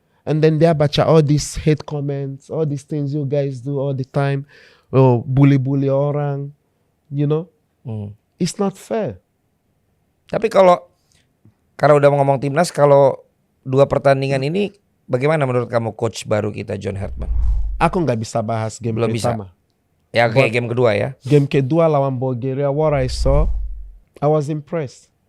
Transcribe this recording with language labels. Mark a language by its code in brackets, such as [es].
[en] And then [id] dia baca [en] all these hate comments, all these things you guys do all the time. [id] Oh, bully-bully orang, [en] you know. It's not fair. [id] Tapi karena udah ngomong timnas, kalau 2 pertandingan ini bagaimana menurut kamu coach baru kita John Hartman? Aku nggak bisa bahas game Belum bisa. pertama. Ya kayak game kedua ya. Game kedua lawan Bulgaria, [en] what I saw, I was impressed.